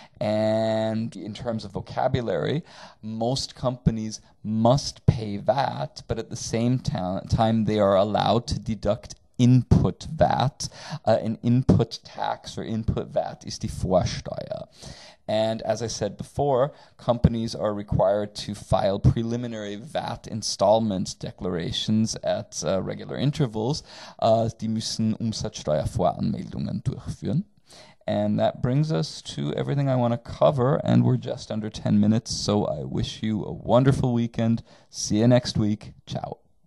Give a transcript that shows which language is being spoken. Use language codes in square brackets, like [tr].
[en] And in terms of vocabulary, most companies must pay VAT, but at the same time they are allowed to deduct input VAT. An input tax or input VAT is die Vorsteuer. And as I said before, companies are required to file preliminary VAT installment declarations at regular intervals. [de] Die müssen Umsatzsteuervoranmeldungen durchführen. [en] And that brings us to everything I want to cover, and we're just under 10 minutes, so I wish you a wonderful weekend. See you next week. Ciao.